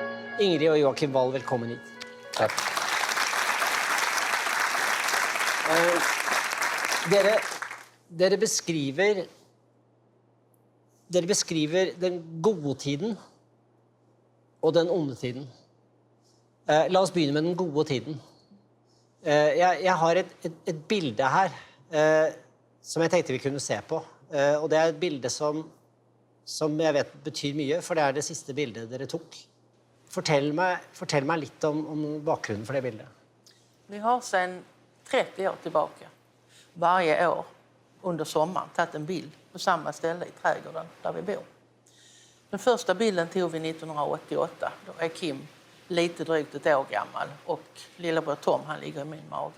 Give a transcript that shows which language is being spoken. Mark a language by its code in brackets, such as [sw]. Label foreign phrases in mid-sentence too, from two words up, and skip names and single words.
[sv] Ingrid och Joakim Wall, välkommen hit. Tack. [no] Dere beskriver den gode tiden och den onde tiden. La oss begynne med den gode tiden. Jeg har et bilde her som jeg tenkte vi kunne se på. Og det er et bilde som jeg vet betyr mye, for det er det siste bildet dere tok. Fortell meg litt om bakgrunnen for det bildet. [sv] Vi har sedan 30 år tillbaka varje år under sommaren tagit en bild på samma ställe i trädgården där vi bor. Den första bilden tog vi 1988. Då är Kim lite drygt ett år gammal och lillebror Tom, han ligger i min mage.